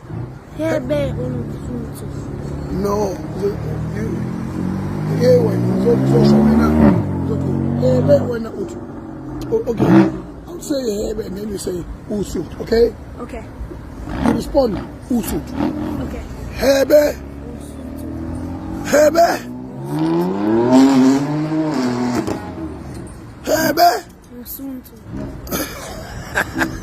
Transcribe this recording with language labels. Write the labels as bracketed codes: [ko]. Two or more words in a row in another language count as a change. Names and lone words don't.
[en] Hey, babe, suntu. No. Yeah, when so show me now. Hey, babe, when okay. I'll say hey, babe, and then you say who suit, okay? Okay. You respond, who suit? Okay. Hey, babe. Hey, babe. Hey, babe. Suntu.